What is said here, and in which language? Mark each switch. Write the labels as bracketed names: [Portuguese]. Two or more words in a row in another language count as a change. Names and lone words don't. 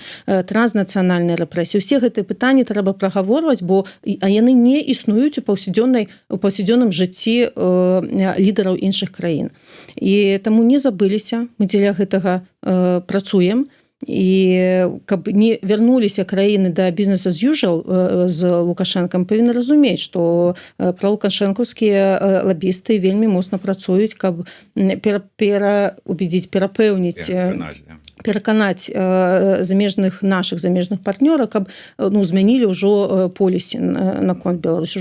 [Belarusian] Транснацыянальныя рэпрэсіі, усе гэтыя пытанні трэба прагаворваць, бо яны не існуюць у паўсядзённым жыцці лідараў іншых краін. І таму не забыліся, мы дзеля гэтага працуем, і каб не вярнуліся краіны да [English] business as usual [Belarusian] з Лукашэнкам, павінны разумець, што пралукашэнкаўскія лабісты вельмі моцна працуюць, каб пераканаць нашых замежных партнёраў, каб змянілі ўжо полісі наконт Беларусі.